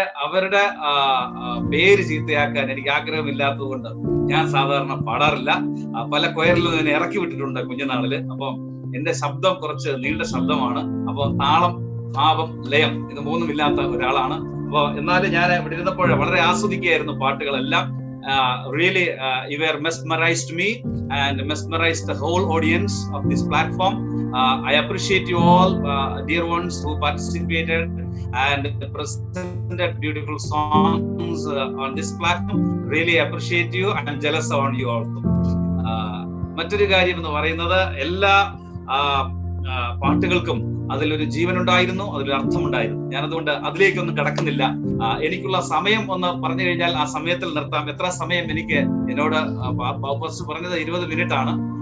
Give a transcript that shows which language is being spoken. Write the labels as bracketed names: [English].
[Malayalam] അവരുടെ പേര് ചീത്തയാക്കാൻ എനിക്ക് ആഗ്രഹമില്ലാത്തത് കൊണ്ട് ഞാൻ സാധാരണ പാടാറില്ല. പല കൊയറിലും എന്നെ ഇറക്കി വിട്ടിട്ടുണ്ട് കുഞ്ഞുനാളില്. അപ്പം എന്റെ ശബ്ദം കുറച്ച് നീണ്ട ശബ്ദമാണ്. അപ്പൊ താളം, ഭാവം, ലയം ഇത് മൂന്നും ഇല്ലാത്ത ഒരാളാണ്. അപ്പൊ എന്നാലും ഞാൻ ഇവിടെ ഇരുന്നപ്പോൾ വളരെ ആസ്വദിക്കുകയായിരുന്നു പാട്ടുകളെല്ലാം. [English] Really, you were mesmerized me and mesmerized the whole audience of this platform. I appreciate you all, dear ones who participated and presented beautiful songs on this platform. Really appreciate you. I am jealous on you also. [Malayalam] മറ്റൊരു കാര്യം എന്ന് പറയുന്നത് എല്ലാ പാട്ടുകൾക്കും അതിലൊരു ജീവനുണ്ടായിരുന്നു, അതിലൊരു അർത്ഥമുണ്ടായിരുന്നു. ഞാനതുകൊണ്ട് അതിലേക്കൊന്നും കടക്കുന്നില്ല. എനിക്കുള്ള സമയം ഒന്ന് പറഞ്ഞു കഴിഞ്ഞാൽ ആ സമയത്തിൽ നിർത്താം. എത്ര സമയം എനിക്ക് എന്നോട് പറഞ്ഞത് 20 മിനിറ്റ് ആണ്.